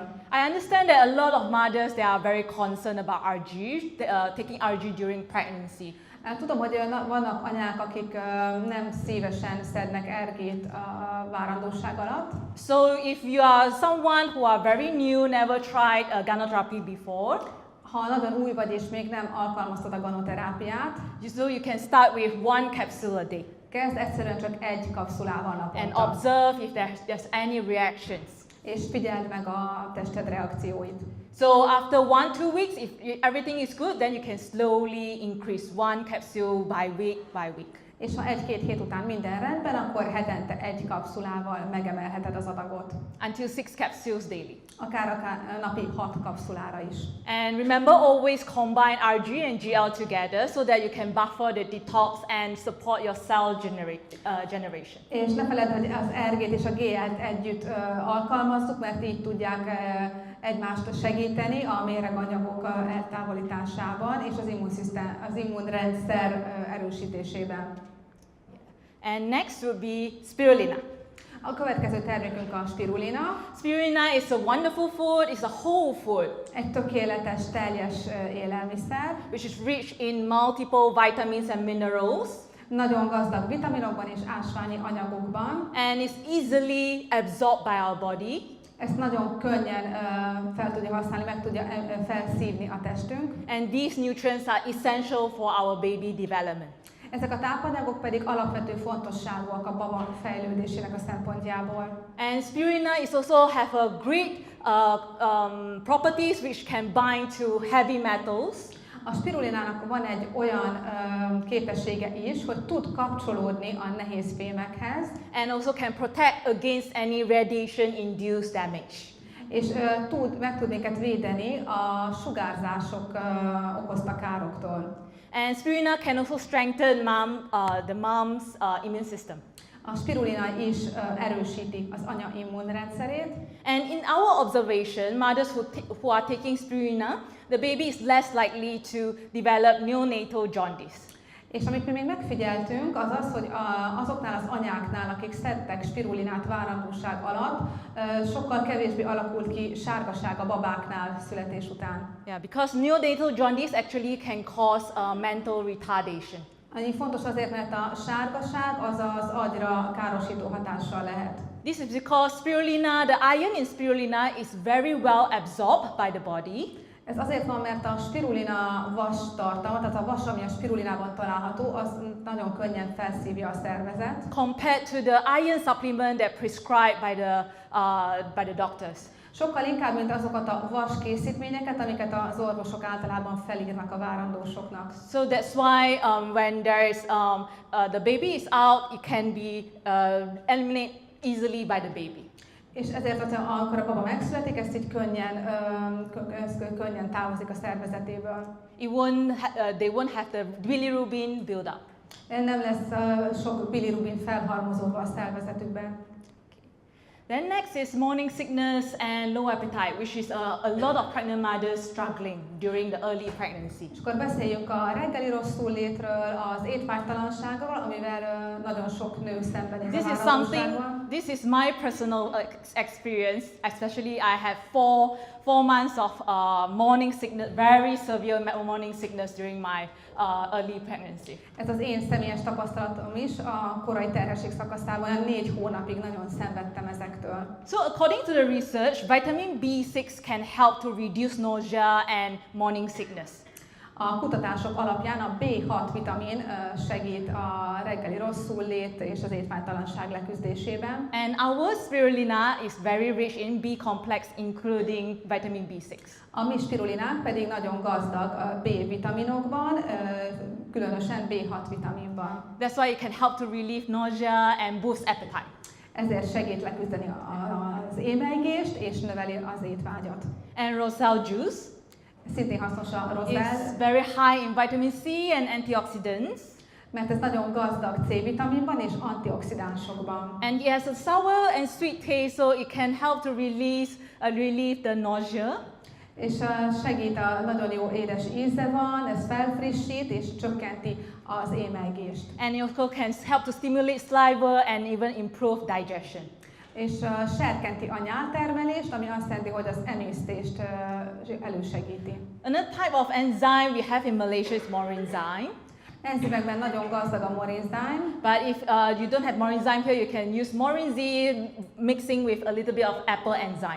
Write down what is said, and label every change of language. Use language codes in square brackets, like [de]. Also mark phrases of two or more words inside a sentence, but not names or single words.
[en] I understand that a lot of mothers, they are very concerned about RG, taking RG during pregnancy. [hu] Tudom, hogy vannak anyák, akik nem szívesen szednek RG-t a várandóság alatt. [en] So if you are someone who are very new, never tried gynotherapy before, [hu] ha nagyon új vagy és még nem alkalmaztad a ganoterápiát, [en] so you can start with one capsule a day. [hu] Kezd egyszerűen csak egy kapszulával naponta. [en] And observe if there's any reactions. [hu] És figyeld meg a tested reakcióit. [en] So after 1-2 weeks, if everything is good, then you can slowly increase one capsule by week. [hu] És ha 1-2 hét után minden rendben, akkor hetente egy kapszulával megemelheted az adagot. [en] Until 6 capsules daily. [hu] Akár napi 6 kapszulára is. [en] And remember, always combine RG and gl together so that you can buffer the detox and support your cell generation. [hu] És ne feledd, hogy az RG-t és a GL-t együtt alkalmazzuk, mert így tudják egymást segíteni a méreganyagok eltávolításában és az immunrendszer erősítésében. [en] And next will be spirulina. [hu] A következő termékünk a spirulina. [en] Spirulina is a wonderful food, it's a whole food. [hu] Egy tökéletes, teljes élelmiszer. [en] Which is rich in multiple vitamins and minerals. [hu] Nagyon gazdag vitaminokban és ásványi anyagokban. [en] And is easily absorbed by our body. [hu] Ezt nagyon könnyen fel tudja használni, meg tudja felszívni a testünk. [en] And these nutrients are essential for our baby development. [hu] Ezek a tápanyagok pedig alapvető fontosságúak a baba fejlődésének a szempontjából. [en] And spirulina is also have a great properties which can bind to heavy metals. [hu] A spirulinának van egy olyan képessége is, hogy tud kapcsolódni a nehéz fémekhez. [en] And also can protect against any radiation-induced damage. [hu] És meg tud minket védeni a sugárzások okozta károktól. [en] And spirulina can also strengthen the mom's immune system. [hu] A spirulina is erősíti az anya immunrendszerét. [en] And in our observation, mothers who are taking spirulina, the baby is less likely to develop neonatal jaundice. [hu] És amit mi még megfigyeltünk, az az, hogy azoknál az anyáknál, akik szedtek spirulinát várandóság alatt, sokkal kevésbé alakult ki sárgaság a babáknál születés után. [en] Yeah, because neonatal jaundice actually can cause mental retardation. [hu] Annyi fontos azért, mert a sárgaság az az agyra károsító hatással lehet. [en] This is because spirulina, the iron in spirulina is very well absorbed by the body. [hu] Ez azért van, mert a spirulina vas tartalma, tehát a vas, ami a spirulinában található, az nagyon könnyen felszívja a szervezet. [en] Compared to the iron supplement that prescribed by the doctors. [hu] Sokkal inkább, mint azokat a vas készítményeket, amiket az orvosok általában felírnak a várandósoknak. [en] So that's why when there is the baby is out, it can be eliminated easily by the baby. [hu] És ezért, amikor a baba megszületik, ezt így könnyen távozik a szervezetéből. [en] They won't have the bilirubin build up. [hu] Nem lesz sok bilirubin felhalmozódva a szervezetükben. [en] Then next is morning sickness and low appetite, which is a lot of pregnant mothers struggling during the early pregnancy. [hu] És akkor beszéljünk a reggeli rosszullétről, az étvágytalanságról, amivel nagyon sok nő szembenéz a várandóságban. [en] This is my personal experience, especially I have four months of morning sickness, very severe morning sickness during my early pregnancy. [hu] Ez az én személyes tapasztalatom is, a korai terhesség szakaszában 4 hónapig nagyon szenvedtem ezektől. [en] So according to the research, vitamin B6 can help to reduce nausea and morning sickness. [hu] A kutatások alapján a B6 vitamin segít a reggeli rosszullét és az étvágytalanság leküzdésében. [en] And our spirulina is very rich in B complex, including vitamin B6. [hu] A mi spirulinánk pedig nagyon gazdag a B vitaminokban, különösen B6 vitaminban. [en] That's why it can help to relieve nausea and boost appetite. [hu] Ezért segít leküzdeni az émelygést és növeli az étvágyat. [en] And roselle juice. [hu] Szintén hasznos a rossz [en] It's very high in vitamin C and antioxidants. [hu] mert ez nagyon gazdag C-vitaminban és antioxidánsokban. [en] And it has a sour and sweet taste, so it can help to relieve the nausea. [hu] És segít, nagyon jó édes íze van, ez felfrissít és csökkenti az émelygést. [en] And it also can help to stimulate saliva and even improve digestion. [hu] És serkenti a nyáltermelést, ami azt jelenti, hogy az emésztést elősegíti. [en] Another type of enzyme we have in Malaysia is morinzyme. [hu] Enzimekben nagyon gazdag a morinzyme, [en] But if you don't have morinzyme here, you can use morinzyme mixing with a little bit of apple enzyme.